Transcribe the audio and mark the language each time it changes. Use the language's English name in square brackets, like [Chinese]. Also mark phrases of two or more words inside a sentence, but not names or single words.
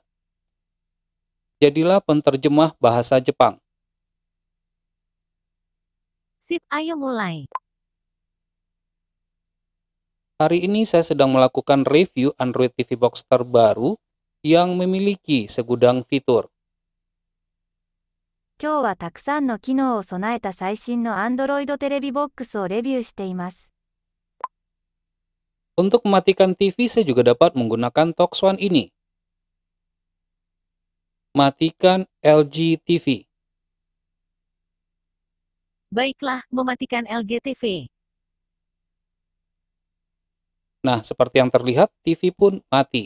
[Indonesian] Jadilah penterjemah bahasa Jepang. Sip, ayo mulai. Hari ini saya sedang melakukan review Android TV Box terbaru yang memiliki segudang fitur. [Japanese] 今日はたくさんの機能を備えた最新の Android テレビボックスをレビューしています。 [Indonesian] Untuk mematikan TV, saya juga dapat menggunakan Tox One ini. Matikan LG TV. Baiklah, mematikan LG TV. Nah, seperti yang terlihat, TV pun mati.